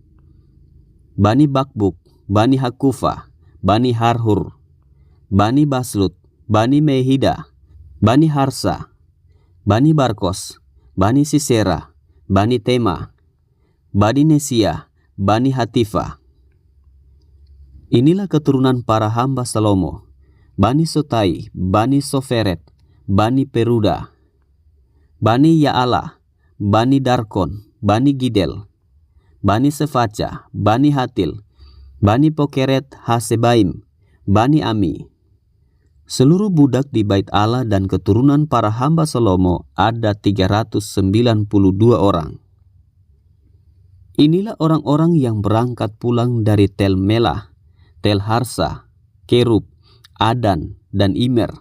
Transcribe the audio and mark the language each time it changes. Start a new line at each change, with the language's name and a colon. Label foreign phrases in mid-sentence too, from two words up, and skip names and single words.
Indonesian: Bani Bakbuk, Bani Hakufa, Bani Harhur, Bani Baslut, Bani Mehida, Bani Harsa, Bani Barkos, Bani Sisera, Bani Tema, Bani Nesia, Bani Hatifa. Inilah keturunan para hamba Salomo, Bani Sotai, Bani Soferet, Bani Peruda, Bani Ya'ala, Bani Darkon, Bani Gidel, Bani Sefaca, Bani Hatil, Bani Pokeret Hasebaim, Bani Ami. Seluruh budak di bait Allah dan keturunan para hamba Salomo ada 392 orang. Inilah orang-orang yang berangkat pulang dari Tel Melah, Tel Harsa, Kerub, Adan, dan Imer.